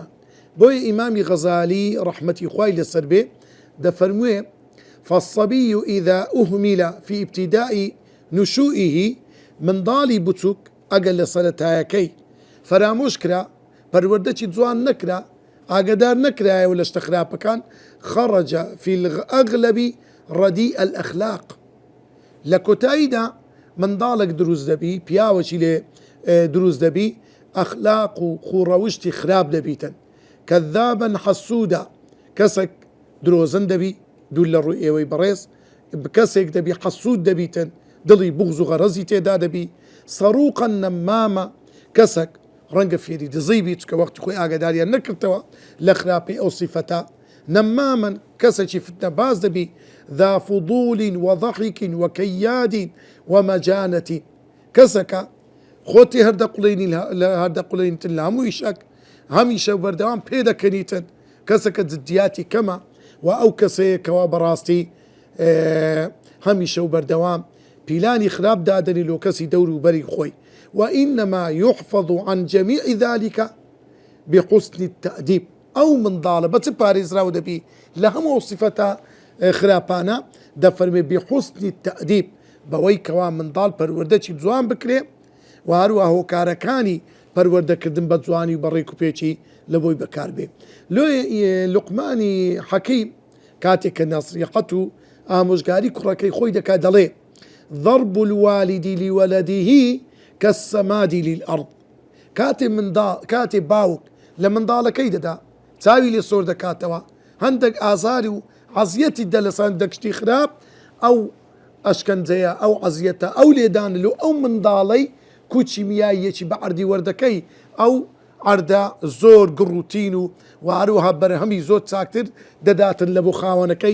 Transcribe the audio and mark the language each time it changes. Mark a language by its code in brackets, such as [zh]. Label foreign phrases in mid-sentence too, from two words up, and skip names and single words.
[ckb] بۆیە ئیمامی غەزالی ڕەحمەتی خوای لەسەر بێ دەفەرموێ [ar] فالصبي إذا أهمل في ابتداء نشوئه [ckb] منداڵی بچووک ئەگەر لە سەرەتایەکەی فرامۆش کرا، پەروەردەی جوان نەکرا، ئاگدار نەکرایەوە لە شتە خراپەکان، [ar] خرج في الأغلب رديء الأخلاق. [ckb] لە کۆتاییدا منداڵێک دروست دەبی، پیاوەکی لێ دروست دەبی، ئەخلاق و خوڕەوشتی خراپ دەبیتن، کەذابن حەسوودا، کەسێک درۆزن دەبی، دوو لە ڕووی ئێوەی بەڕێز، کەسێک دەبی حەسوود دەبیتن، دڵی بوغز و غەرەزی تێدا دەبی، سەڕوقەن نەمامە، کەسێک ڕەنگە فێری دزی بیت کە وەختی خۆی ئاگاداریان نەکردەوە لە خراپەی ئەو سیفەتە، نەمامن کەسێکی فتنە باز دەبی، [ar] ذا فضول وضحك وكياد ومجانة، [ckb] کەسەکە خۆتی هەردەقوڵێنیتن لە هەمووی شەک، هەمیشە بەردەوام پێ دەکەنیتن، کەسەکە جدیاتی کەمە و ئەو کەسەیەکەوە بەڕاستی هەمیشە و بەردەوام پیلانی خراپ دادنی لۆ کەسی دەور و بەری خۆی. [ar] وإنما يحفظ عن جميع ذلك بحسن التأديب. [ckb] ئەو منداڵە بە چ پارێزراو دەبی لە هەموو سیفەتە خراپانە؟ دەفەرمێ [ar] بحسن التأديب، [ckb] بەوەی کەوا منداڵ پەروەردەی جوان بکرێ و هەروە هۆکارەکانی پەروەردەکردن بە جوانی و بەڕێک و پێچی لە بۆی بەکار بێ. لوقمانی حەکیم کاتێک کە نەسیحەت و ئامۆژگاری کوڕەکەی خۆی دەکا دەڵێ [ar] ضرب الوالد لولده كالسماد للأرض. [ckb] کاتێ باوک لە منداڵەکەی دەدا چاوی لێ سۆر دەکاتەوە، هەندێک ئازاری و عەزیەتی دە لەسەر دەکشتی خراپ، ئەو ئەشکەنجەیە، ئەو عەزیەتە، ئەو لێدانلو ئەو منداڵەی کوچی میایەکی بە عەردی وەردەکەی، ئەو عەردە زۆر گڕوتین و هەروەها بەرهەمی زۆر چاکتر دەداتن لە بۆ خاوەنەکەی.